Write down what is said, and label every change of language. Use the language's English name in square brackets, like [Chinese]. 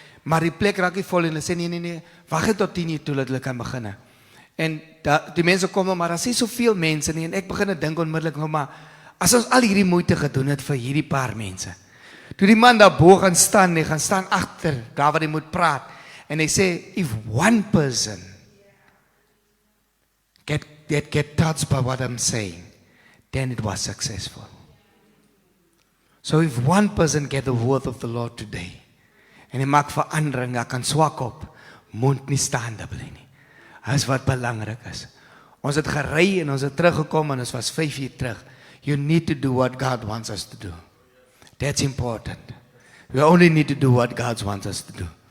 [Afrikaans] Maar die plek raak nie vol en hulle sê nee, wag net tot 10:00 toe dat hulle kan begin. En die mense kom maar daar is soveel mense nie en ek begin dink onmiddellik nou maar as ons al hierdie moeite gedoen het vir hierdie paar mense. Toe die man daar bo gaan staan, hy gaan staan agter, daar waar hy moet praat. En hy sê, [English] if one person get touched by what I'm saying, then it was successful. So if one person get the word of the Lord today, [Afrikaans] en hy maak verandering, hy kan swak op, moet nie staande bly nie. Dis wat belangrik is. Ons het gery en ons het teruggekom en ons was 5 uur terug. [English] You need to do what God wants us to do. That's important. We only need to do what God wants us to do.